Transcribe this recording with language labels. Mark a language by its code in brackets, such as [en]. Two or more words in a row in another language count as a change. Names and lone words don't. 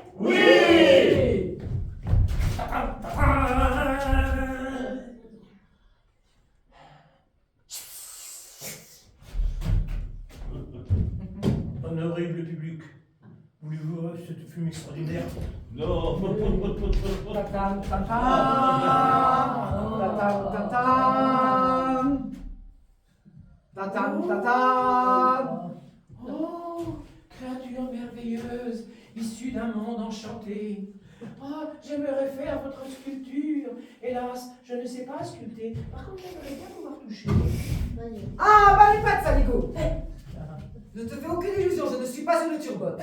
[fr] Oui. Honorable public, voulez-vous voir cette fume extraordinaire? Non. Ta-tam, ta-tam. Ta-tam, ta-tam. Ta-tam, ta-tam. Oh, créature merveilleuse, issue d'un monde enchanté. Oh, j'aimerais faire votre sculpture. Hélas, je ne sais pas sculpter. Par contre, j'aimerais bien pouvoir toucher. Ah, bah les pattes, saligo. Ne te fais aucune illusion, je ne suis pas une turbote.